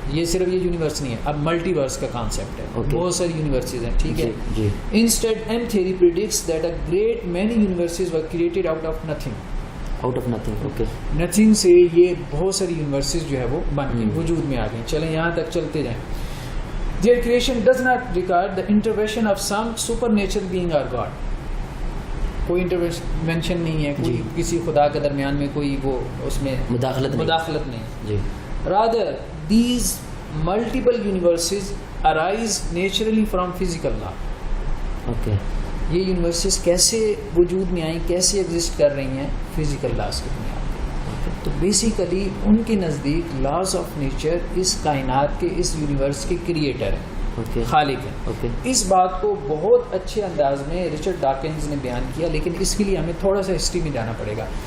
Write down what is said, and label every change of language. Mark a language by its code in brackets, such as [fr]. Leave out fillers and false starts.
[ur] یہ صرف یہ یونیورس نہیں ہے, اب ملٹی ورس کا کانسیپٹ ہے, بہت ساری یونیورسز ہیں, ٹھیک ہے. [en] Instead M theory predicts that a great many universes were created out of nothing. Out of nothing. Okay. [ur] Nothing سے یہ بہت ساری یونیورسز جو ہے وہ بن گئی, وجود میں آ گئی. چلیں یہاں تک چلتے جائیں. [en] Their creation does not require the intervention of some supernatural being or God. [ur] کوئی انٹرونشن نہیں ہے, کوئی کسی خدا کے درمیان میں کوئی وہ اس میں مداخلت نہیں. جی. [en] Rather, these multiple universes arise naturally from physical law. [ur] Okay. یہ یونیورسز کیسے وجود میں آئیں, کیسے ایگزسٹ کر رہی ہیں, فزیکل لاز کی بنیاد. تو بیسیکلی ان کے نزدیک لاز آف نیچر اس کائنات کے, اس یونیورس کے کریٹر ہیں, خالق ہیں. اس بات کو بہت اچھے انداز میں رچرڈ ڈاکنز نے بیان کیا, لیکن اس کے لیے ہمیں تھوڑا سا ہسٹری میں جانا پڑے گا.